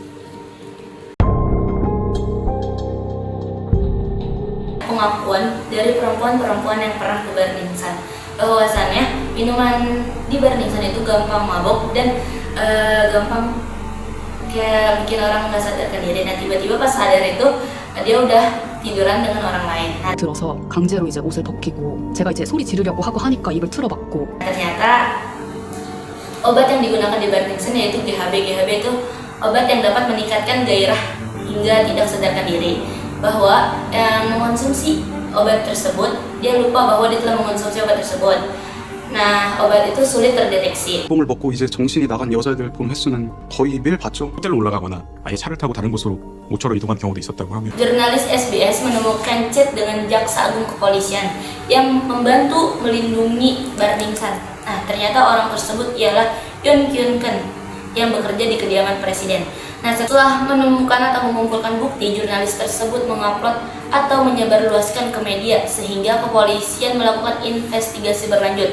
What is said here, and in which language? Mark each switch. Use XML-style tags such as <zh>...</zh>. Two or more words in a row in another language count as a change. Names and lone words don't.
<id>Pengakuan dari perempuan-perempuan yang pernah ke Burning Sun, bahwasannya minuman di Burning Sun itu gampang mabok dan gampang kayak bikin orang nggak sadarkan diri. Nah, tiba-tiba pas sadar itu dia udah tiduran dengan orang lain. Nah,</id> <ko>들어서 강제로 이제 옷을 벗기고 제가 이제 소리 지르려고 하고 하니까 입을 틀어막고</ko> <id>ternyata obat yang digunakan di Burning Sun yaitu GHB. GHB itu obat yang dapat meningkatkan gairah hingga tidak sadarkan diri. Bahwa yang mengonsumsi obat tersebut, dia lupa bahwa dia telah mengonsumsi obat tersebut. Nah, obat itu sulit terdeteksi.</id> <ko>뽕을 먹고 이제 정신이 나간 여자들 본 횟수는 거의 매일 봤죠. 호텔로 올라가거나 아예 차를 타고 다른 곳으로 모처로 이동한 경우도 있었다고 하며.</ko> <id>Jurnalis SBS menemukan chat dengan jaksa agung kepolisian yang membantu melindungi Burning Sun. Nah, ternyata orang tersebut ialah Yoon Kyun Keun yang bekerja di kediaman presiden. Nah, setelah menemukan atau mengumpulkan bukti, jurnalis tersebut mengupload atau menyebarluaskan ke media sehingga kepolisian melakukan investigasi berlanjut.</id>